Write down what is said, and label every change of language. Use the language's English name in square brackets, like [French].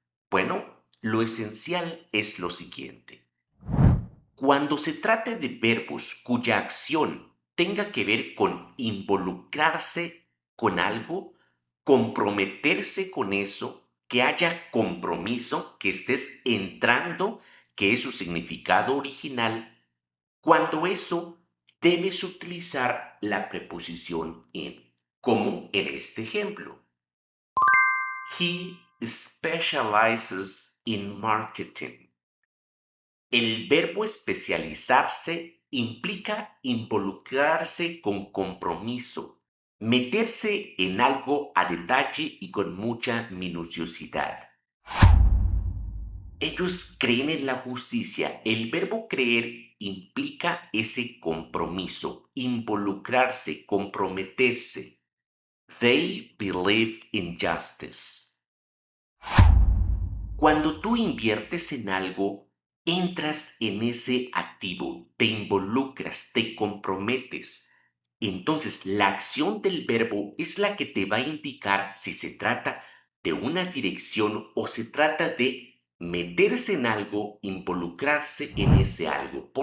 [Spanish] Bueno, lo esencial es lo siguiente. Cuando se trate de verbos cuya acción tenga que ver con involucrarse con algo, comprometerse con eso, que haya compromiso, que estés entrando, que es su significado original, cuando eso debes utilizar la preposición in, como en este ejemplo. [English] He specializes in marketing. [Spanish] El verbo especializarse implica involucrarse con compromiso, meterse en algo a detalle y con mucha minuciosidad. Ellos creen en la justicia. El verbo creer implica ese compromiso, involucrarse, comprometerse. [English] They believe in justice. [Spanish] Cuando tú inviertes en algo, entras en ese activo, te involucras, te comprometes. Entonces, la acción del verbo es la que te va a indicar si se trata de una dirección o se trata de meterse en algo, involucrarse en ese algo.